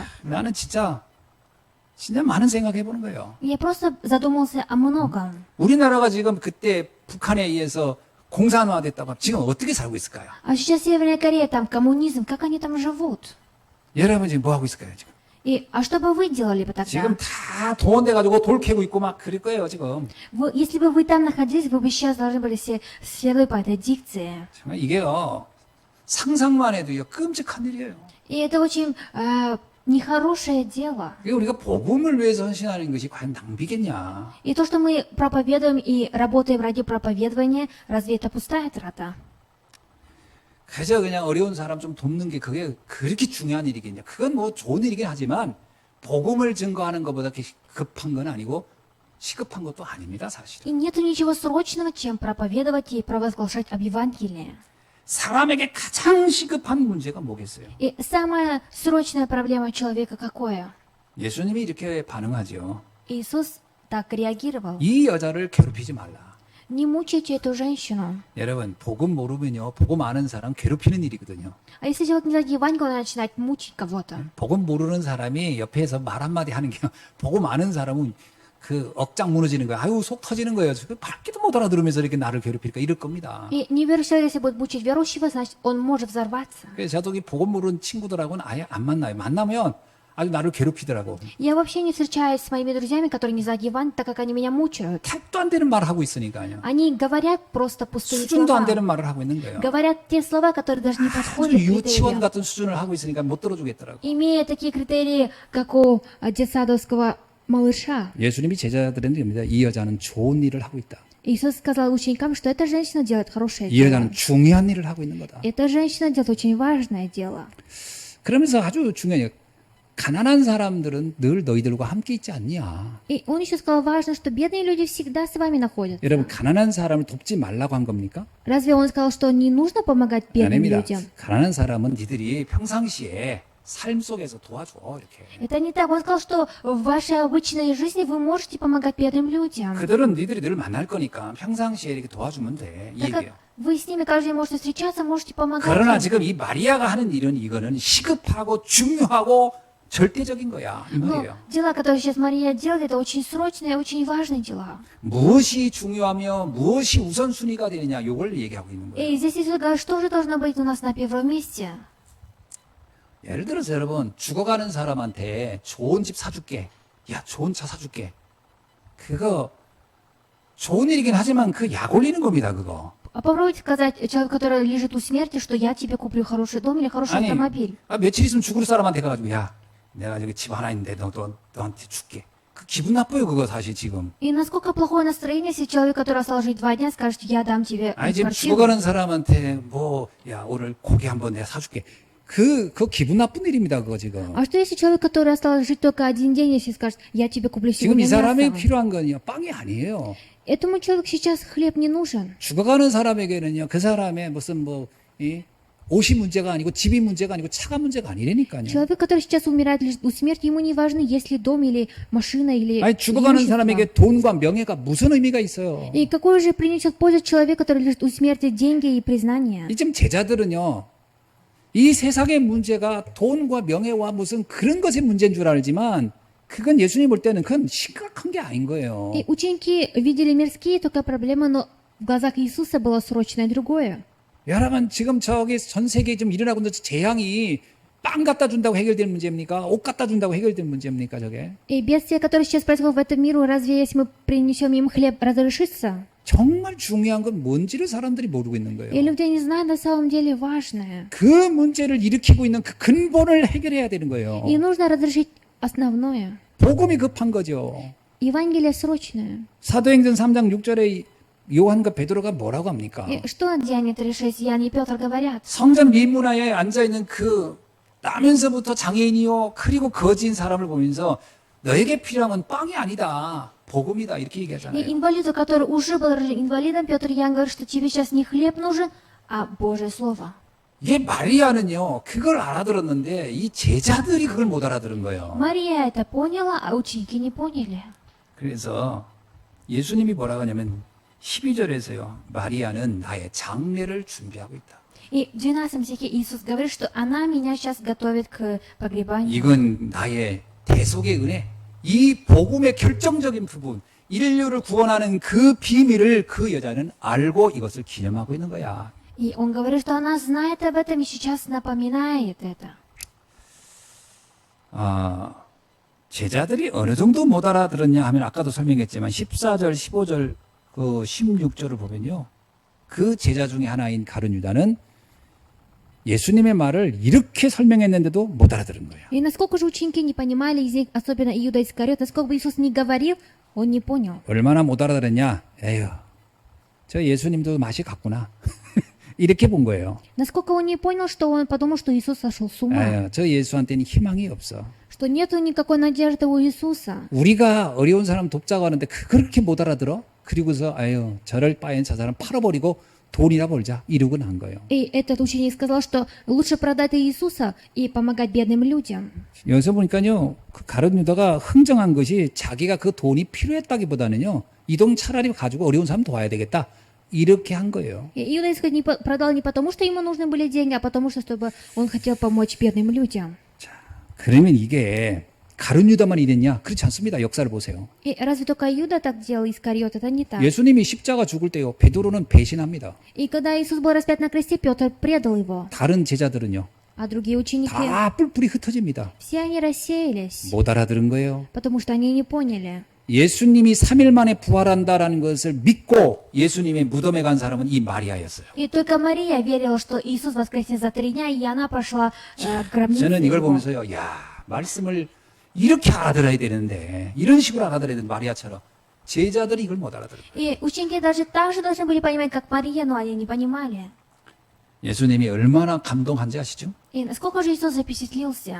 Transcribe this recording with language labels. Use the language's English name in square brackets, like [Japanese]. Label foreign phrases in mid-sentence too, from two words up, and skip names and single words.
[Korean] 나는 진짜 많은 생각해보는 거예요. [Russian] Я просто задумался о многом. [Korean] 우리나라가 지금 그때 북한에 의해서 공산화됐다고 하면 지금 어떻게 살고 있을까요? [Russian] А сейчас Северная Корея, там коммунизм, как они там живут? [Korean] 여러분 지금 뭐 하고 있을까요? 지금? [Russian] А что бы вы делали бы тогда? [Korean] 지금 다 동원돼가지고 돌 캐고 있고 막 그럴 거예요 지금. [Russian] Если бы вы там находились, вы бы сейчас должны были все следовать по этой дикции. [Korean] 정말 이게요 상상만 해도요 끔찍한 일이에요. [Russian] И это очень нехорошее дело. [Korean] 이게 우리가 복음을 위해서 헌신하는 것이 과연 낭비겠냐? [Russian] И то, что мы проповедуем и работаем ради проповедования, разве это пустая трата? [Korean] 그저 그냥 어려운 사람 좀 돕는 게 그게 그렇게 중요한 일이겠냐? 그건 뭐 좋은 일이긴 하지만 복음을 증거하는 것보다 그렇게 급한 건 아니고 시급한 것도 아닙니다, 사실은. [Russian] И нет ничего срочного, чем проповедовать и провозглашать об Евангелии. [Korean] 사람에게 가장 시급한 문제가 뭐겠어요? [Russian] И самая срочная проблема человека какое? [Korean] 예수님이 이렇게 반응하죠. [Russian] Иисус так реагировал. [Korean] 이 여자를 괴롭히지 말라. [Russian] Не мучайте эту женщину. [Korean] 여러분, 복음 모르면요, 복음 아는 사람 괴롭히는 일이거든요. [Russian] А если человек не знает Евангелие, он начинает мучить кого-то. [Korean] 복음 모르는 사람이 옆에서 말 한마디 하는 게 복음 아는 사람은 그 억장 무너지는 거야. 아유, 속 터지는 거예요. 밝기도 못 알아들으면서 이렇게 나를 괴롭힐까 이럴 겁니다. [Russian] И неверующий человек, если будет мучить верующего, значит, он может взорваться. [Korean] 그래서 저도 이 복음 모르는 친구들하고는 아예 안 만나요. 만나면 아주 나를 괴롭히더라고. [Russian] Я вообще не встречаюсь с моими друзьями, которые не знают Евангелие, так как они меня мучают. [Korean] 택도 안 되는 말을 하고 있으니까요. [Russian] Они говорят просто пустые [Korean] 수준도 안 [Russian] слова. [Korean] 되는 말을 하고 있는 거예요. [Russian] Говорят те слова, которые даже не [Korean] 아주 [Russian] подходят к [Korean] 유치원 [Russian] критериям. [Korean] 같은 수준을 하고 있으니까 못 들어주겠더라고. [Russian] Имея такие критерии, как у детсадовского малыша, [Korean] 예수님이 제자들한테 입니다. 이 여자는 좋은 일을 하고 있다. [Russian] Иисус сказал ученикам, что эта женщина делает хорошее [Korean] 이 [Russian] дело. [Korean] 여자는 중요한 일을 하고 있는 거다. [Russian] Эта женщина делает очень важное дело. [Korean] 그러면서 아주 중요해요. 가난한 사람들은 늘 너희들과 함께 있지 않냐. [Russian] И он еще сказал, важно, что бедные люди всегда с вами находятся. [Korean] 여러분 가난한 사람을 돕지 말라고 한 겁니까? [Russian] Разве он сказал, что не нужно помогать бедным [Korean] 아닙니다. [Russian] людям? [Korean] 가난한 사람은 니들이 평상시에 삶 속에서 도와줘 이렇게. [Russian] Это не так. Он сказал, что в вашей обычной жизни вы можете помогать бедным людям. [Korean] 그들은 니들이 늘 만날 거니까 평상시에 이렇게 도와주면 돼. 이 [Russian] Так как [Korean] 얘기예요. [Russian] вы с ними каждый день можете встречаться, можете помогать [Korean] 그러나 [Russian] им. [Korean] 지금 이 마리아가 하는 일은 이거는 시급하고 중요하고 절대적인 거야 이 [Russian] Но [Korean] 말이에요. [Russian] дела, которые сейчас Мария делает, это очень срочные, очень важные дела. [Korean] 무엇이 중요하며 무엇이 우선순위가 되느냐 이걸 얘기하고 있는 거예요. [Russian] И здесь Иисус говорит, что же должно быть у нас на первом месте? [Korean] 예를 들어서 여러분 죽어가는 사람한테 좋은 집 사줄게, 야 좋은 차 사줄게. 그거 좋은 일이긴 하지만 그 약 올리는 겁니다 그거. [Russian] А попробуйте сказать человеку, который лежит у смерти, что я тебе куплю хороший дом или хороший [Korean] 아니 [Russian] автомобиль. [Korean] 며칠 있으면 죽을 사람한테 가가지고 야 내가 저기 집 하나 있는데 너한테 줄게. 그 기분 나빠요 그거 사실 지금. [Russian] И насколько плохое настроение, если человек, который остался жить 2 дня, скажет, я дам тебе [Korean] 아니 지금 [Russian] квартиру. [Korean] 죽어가는 사람한테 뭐 야 오늘 고기 한번 내가 사줄게. 그거 기분 나쁜 일입니다 그거 지금. [Russian] А что если человек, который остался жить только 1 день, если скажет, я тебе куплю [Korean] 지금 [Russian] сегодня [Korean] 이 사람에 [Russian] мясо? [Korean] 필요한 건요 빵이 아니에요. [Russian] Этому человеку сейчас хлеб не нужен. [Korean] 죽어가는 사람에게는요 그 사람의 무슨 옷이 문제가 아니고 집이 문제가 아니고 차가 문제가 아니라니까요. [Russian] Человек, который сейчас умирает лежит у смерти, ему не важно, есть ли дом или машина или [Korean] 아니 죽어가는 [Russian] имущество. [Korean] 사람에게 돈과 명예가 무슨 의미가 있어요. [Russian] И какой же принесет пользу человек, который лежит у смерти, деньги и признание? [Korean] 지금 제자들은요 이 세상의 문제가 돈과 명예와 무슨 그런 것의 문제인 줄 알지만 그건 예수님 볼 때는 그건 심각한 게 아닌 거예요. [Russian] И ученики видели мирские только проблемы, но в глазах Иисуса было срочное другое. [Korean] 여러분 지금 저기 전 세계에 좀 일어나고 있는 재앙이 빵 갖다 준다고 해결되는 문제입니까? 옷 갖다 준다고 해결되는 문제입니까 저게? [Russian] И бедствия, которые сейчас происходят в этом мире, разве если мы принесем им хлеб, разрешится? [Korean] 정말 중요한 건 뭔지를 사람들이 모르고 있는 거예요. [Russian] И люди не знают на самом деле важное. [Korean] 그 문제를 일으키고 있는 그 근본을 해결해야 되는 거예요. [Russian] И нужно разрешить основное. [Korean] 복음이 급한 거죠. [Russian] Евангелие срочное. [Korean] 사도행전 3장 6절에 요한과 베드로가 뭐라고 합니까? [Russian] И что в Деянии 3:6 Иоанн и Петр говорят? [Korean] 성전 미문화에 앉아있는 그 나면서부터 장애인이요 그리고 거지인 사람을 보면서 너에게 필요한 건 빵이 아니다. 복음이다. 이렇게 [Russian] И [Korean] 얘기하잖아요. [Russian] инвалиду, который уже был инвалидом, Петр и Иоанн говорят, что тебе сейчас не хлеб нужен, а Божье Слово. [Korean] 이게 마리아는요. 그걸 알아들었는데 이 제자들이 그걸 못 알아들은 거예요. [Russian] Мария это поняла, а ученики не поняли. [Korean] 그래서 예수님이 뭐라고 하냐면 12절에서요. 마리아는 나의 장례를 준비하고 있다. [Russian] И в 12 стихе Иисус говорит, что она меня сейчас готовит к погребанию. [Korean] 이건 나의 대속의 은혜. 이 복음의 결정적인 부분, 인류를 구원하는 그 비밀을 그 여자는 알고 이것을 기념하고 있는 거야. [Russian] И он говорит, что она знает об этом и сейчас напоминает это. [Korean] 제자들이 어느 정도 못 알아들었냐 하면 아까도 설명했지만 14절, 15절, 그 16절을 보면요. 그 제자 중에 하나인 가룟 유다는 예수님의 말을 이렇게 설명했는데도 못 알아들은 거예요. [Russian] И насколько же ученики не понимали, из них, особенно Иуда Искариот, насколько бы Иисус не говорил, он не понял. [Korean] 얼마나 못 알아들었냐? 에휴, 저 예수님도 맛이 갔구나. 이렇게 본 거예요. [Russian] Насколько он не понял, что он подумал, что Иисус сошел с ума, [Korean] 에휴, 저 예수한테는 희망이 없어. [Russian] что нету никакой надежды у Иисуса. [Korean] 우리가 어려운 사람 돕자고 하는데 그렇게 못 알아들어? 그리고서 아유 저럴 바엔 저 사람 팔아버리고 돈이나 벌자 이러고 난 거예요. [Russian] И этот ученик сказал, что лучше продать Иисуса и помогать бедным людям. [Korean] 여기서 보니까요 그 가룟 유다가 흥정한 것이 자기가 그 돈이 필요했다기보다는요 이 돈 차라리 가지고 어려운 사람 도와야 되겠다 이렇게 한 거예요. [Russian] И Иуда Искариот не продал не потому, что ему нужны были деньги, а потому, что чтобы он хотел помочь бедным людям. [Korean] 그러면 이게 가룟 유다만 이랬냐? 그렇지 않습니다. 역사를 보세요. [Russian] И разве только Иуда так делал, Искариот? Это не так. [Korean] 예수님이 십자가 죽을 때요 베드로는 배신합니다. [Russian] И когда Иисус был распят на кресте, Петр предал его, [Korean] 다른 제자들은요 [Russian] а другие ученики, [Korean] 다 뿔뿔이 흩어집니다. [Russian] все они рассеялись, [Korean] 못 알아들은 거예요. [Russian] потому что они не поняли. [Korean] 예수님이 3일 만에 부활한다라는 것을 믿고 예수님의 무덤에 간 사람은 이 마리아였어요. [Russian] И только Мария верила, что Иисус воскреснет за 3 дня, и она пошла к гробнице [Korean] 저는 이걸 [Russian] его. [Korean] 보면서요, 야 말씀을 이렇게 알아들어야 되는데 이런 식으로 알아들어야 되는 마리아처럼 제자들이 이걸 못 알아들어요. [Russian] И ученики даже так же должны были понимать, как Мария, но они не понимали. [Korean] 예수님이 얼마나 감동한지 아시죠? [Russian] И насколько же Иисус запечатлился?